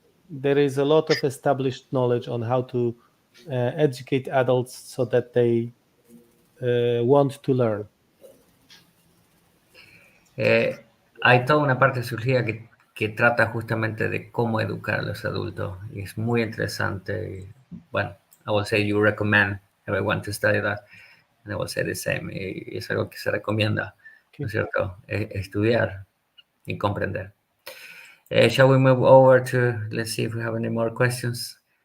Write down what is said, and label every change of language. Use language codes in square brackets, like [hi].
[en] There is a lot of established knowledge on how to educate adults so that they want to learn. [es] Hay toda una parte surgida que trata justamente de cómo educar a los adultos y es muy interesante. Y, bueno, [en] I will say you recommend everyone to study that, and I will say the same. [es] Y es algo que se recomienda, ¿no es cierto? Estudiar y comprender. [en] Shall we move over to, let's see if we have any more questions.